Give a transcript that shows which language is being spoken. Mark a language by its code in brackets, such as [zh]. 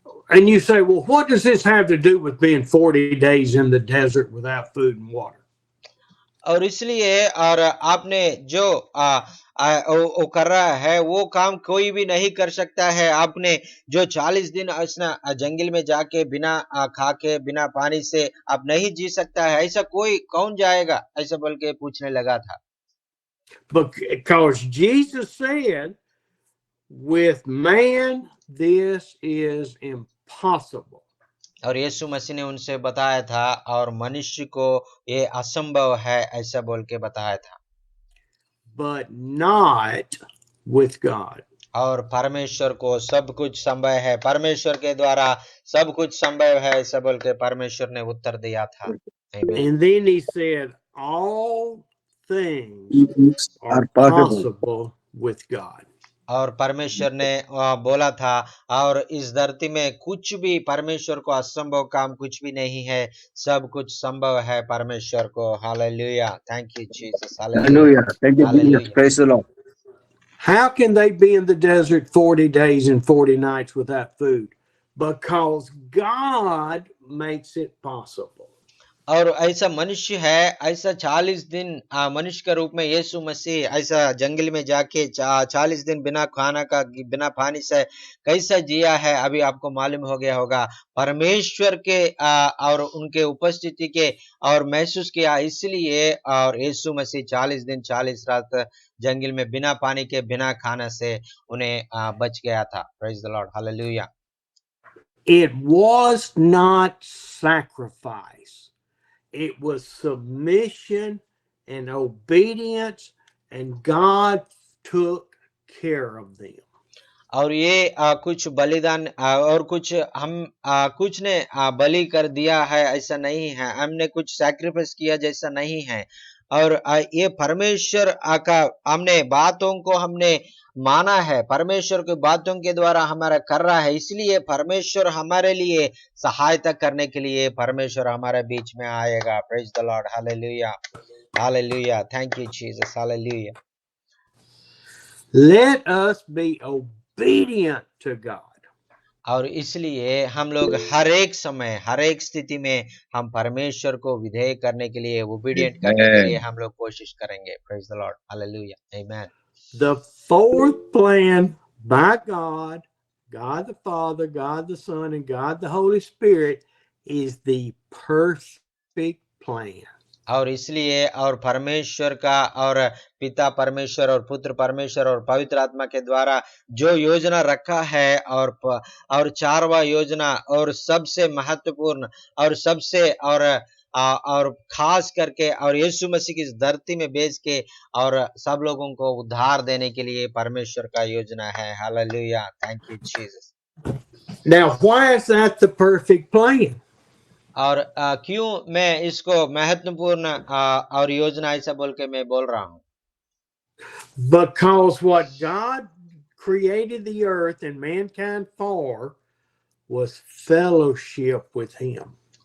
[en] And you say, well, what does this have to do with being 40 days in the desert without food and water? [hi] और इसलिए और आपने जो वो कर रहा है वो काम कोई भी नहीं कर सकता है। आपने जो 40 दिन जंगल में जाके बिना खा के बिना पानी से आप नहीं जी सकता है, ऐसा कोई कौन जाएगा, ऐसा बोल के पूछने लगा था। [en] Because Jesus said, with man this is impossible. [hi] और यीशु मसीह ने उनसे बताया था और मनुष्य को ये असंभव है, ऐसा बोल के बताया था। [en] But not with God. [hi] और परमेश्वर को सब कुछ संभव है, परमेश्वर के द्वारा सब कुछ संभव है, ऐसा बोल के परमेश्वर ने उत्तर दिया था। [en] And then he said, all things are possible with God. [hi] और परमेश्वर ने बोला था और इस धरती में कुछ भी परमेश्वर को असंभव काम कुछ भी नहीं है, सब कुछ संभव है परमेश्वर को। [en] Hallelujah, thank you Jesus. Hallelujah, thank you Jesus, praise the Lord. How can they be in the desert 40 days and 40 nights without food? Because God makes it possible. [hi] और ऐसा मनुष्य है, ऐसा 40 दिन मनुष्य के रूप में यीशु मसीह ऐसा जंगल में जाके 40 दिन बिना खाना का बिना पानी से कैसा जिया है, अभी आपको मालूम हो गया होगा। परमेश्वर के और उनके उपस्थिति के और महसूस किया, इसलिए और यीशु मसीह 40 दिन 40 रात जंगल में बिना पानी के बिना खाना से उन्हें बच गया था। [en] Praise the Lord, hallelujah. It was not sacrifice. It was submission and obedience, and God took care of them. [hi] और ये कुछ बलिदान और कुछ हम कुछ ने बलि कर दिया है ऐसा नहीं है, हमने कुछ सैक्रिफाइस किया जैसा नहीं है। और ये परमेश्वर का हमने बातों को हमने माना है, परमेश्वर की बातों के द्वारा हमारा कर रहा है, इसलिए परमेश्वर हमारे लिए सहायता करने के लिए परमेश्वर हमारे बीच में आएगा। [en] Praise the Lord, hallelujah, hallelujah, thank you Jesus, hallelujah. Let us be obedient to God. [hi] और इसलिए हम लोग हर एक समय हर एक स्थिति में हम परमेश्वर को विधेय करने के लिए, ओबीडिएंट करने के लिए हम लोग कोशिश करेंगे। [en] Praise the Lord, hallelujah, amen. The fourth plan by God, God the Father, God the Son, and God the Holy Spirit is the perfect plan. [hi] और इसलिए और परमेश्वर का और पिता परमेश्वर और पुत्र परमेश्वर और पवित्र आत्मा के द्वारा जो योजना रखा है और चारवा योजना और सबसे महत्वपूर्ण और सबसे और खास करके और यीशु मसीह की धरती में भेज के और सब लोगों को उद्धार देने के लिए परमेश्वर का योजना है। [en] Hallelujah, thank you Jesus. Now, why is that the perfect plan? [hi] और क्यों मैं इसको महत्वपूर्ण और योजना ऐसा बोल के मैं बोल रहा हूँ? [en] Because what God created the earth and mankind for was fellowship with him.